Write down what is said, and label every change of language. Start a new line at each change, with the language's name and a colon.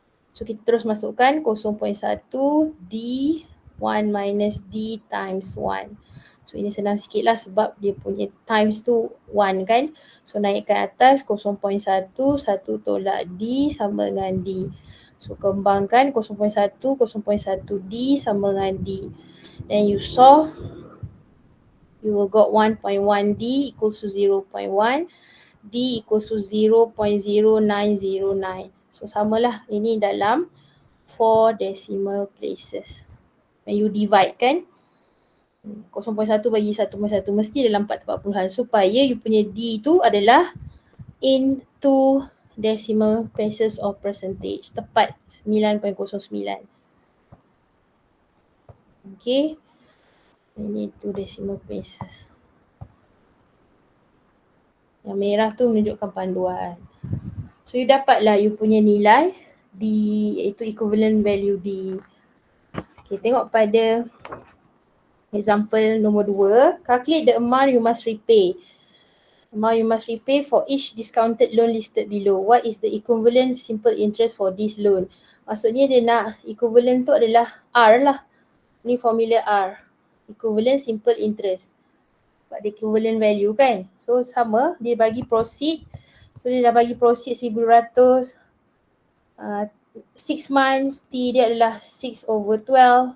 Malay: So kita terus masukkan 0.1 D1 minus D times 1. So ini senang sikit lah sebab dia punya times tu 1 kan. So naikkan atas 0.1, 1 tolak D sama dengan D. So kembangkan 0.1, 0.1 D sama dengan D.
English: Then you solve, you will got 1.1 D equals to 0.1. D equals to 0.0909. So
Malay: samalah ini dalam
English: 4 decimal places. When you divide
Malay: kan, 0.1 bagi 1.1 mesti dalam 4/40 supaya you punya D tu adalah into decimal places of percentage. Tepat 9.09. Okay. Ini 2 decimal places. Yang merah tu menunjukkan panduan. So you dapatlah you punya nilai D, iaitu equivalent value D. Okay, tengok pada
English: Example nombor 2, calculate the amount you must repay. Amount you must repay for each discounted loan listed below. What is the equivalent simple interest for this loan?
Malay: Maksudnya dia nak equivalent tu adalah R lah. Ni formula R.
English: Equivalent simple interest.
Malay: Sebab dia equivalent value kan. So sama, dia bagi proceed. So dia dah bagi proceed 1,200. 6 months, T dia adalah 6/12.